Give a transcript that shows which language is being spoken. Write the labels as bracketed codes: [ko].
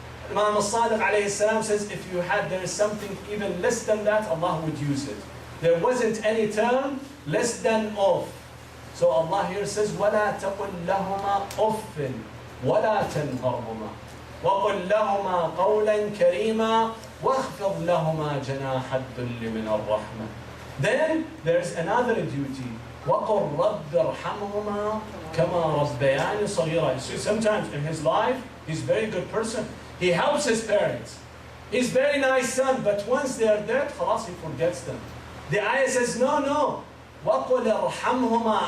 [en] Imam al-Sadiq alayhi salam says, if there is something even less than that, Allah would use it. There wasn't any term less than off. So Allah here says, [ar] وَلَا تَقُلْ لَهُمَا أُفٍّ وَلَا تَنْهَرْهُمَا وَقُلْ لَهُمَا قَوْلًا كَرِيمًا وَاخْفِضْ لَهُمَا جَنَاحَ الذُّلِّ مِنَ الرَّحْمَةِ. [en] Then there's another duty. [ar] وَقُلْ رَبِّ ارْحَمْهُمَا كَمَا رَبَّيَانِ صَغِيرًا. [en] See, sometimes in his life, he's a very good person. He helps his parents. He's a very nice son, but once they are dead, خلاص, he forgets them. The ayah says, no. [ar] وَقُلْ ارْحَمْهُمَا.